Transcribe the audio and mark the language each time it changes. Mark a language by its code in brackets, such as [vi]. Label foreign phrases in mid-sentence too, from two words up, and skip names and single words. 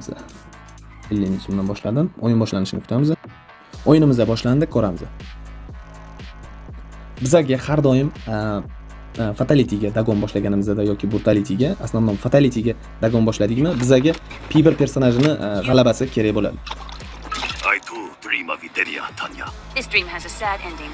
[uz] 50 ming so'mdan boshladim. O'yin boshlanishini kutamiz. O'yinimiz boshlandi, ko'ramiz. Bizga har doim fatalityga dagon boshlaganimizda yoki brutalityga, основном fatalityga dagon boshladikmi, bizga P1 personajini g'alabasi kerak bo'ladi. [en] I too dream of Iteria, Tanya. This dream has a sad ending.